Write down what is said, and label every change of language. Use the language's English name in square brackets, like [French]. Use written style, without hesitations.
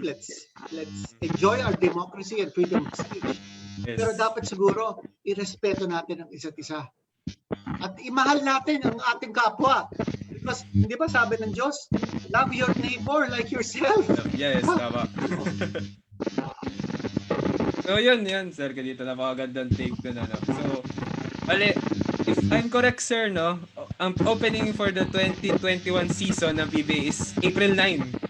[English] Let's enjoy our democracy and freedom of speech. [Filipino] Pero dapat siguro irespeto natin ang isa't isa. At imahal natin ang ating kapwa. [English] Because, [Filipino] hindi ba sabi ng Diyos, [English] love your neighbor like yourself. [Filipino] Yes, tama. So yun, sir, dito napakagandang take ko na. So, bali, [English] if I'm correct, sir, no, ang opening for the 2021 season ng PBA is April 9.